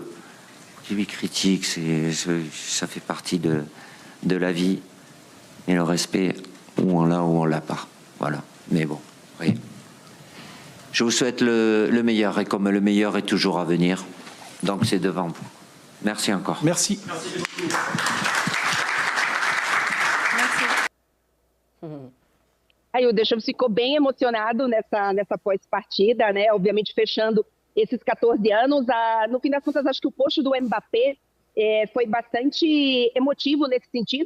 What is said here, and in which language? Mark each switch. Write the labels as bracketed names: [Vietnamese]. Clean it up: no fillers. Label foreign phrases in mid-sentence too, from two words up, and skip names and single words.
[French] Les critiques, ça fait partie de la vie, et le respect, ou on l'a ou on l'a pas. Voilà. Mais bon, oui. Je vous souhaite le meilleur, et comme le meilleur est toujours à venir, donc c'est devant vous. Merci encore. Merci. Merci. [Portuguese] Aí o Deschamps ficou bem emocionado nessa pós-partida, né? Obviamente fechando esses 14 anos. No fim das contas, acho que o post do Mbappé foi bastante emotivo nesse sentido.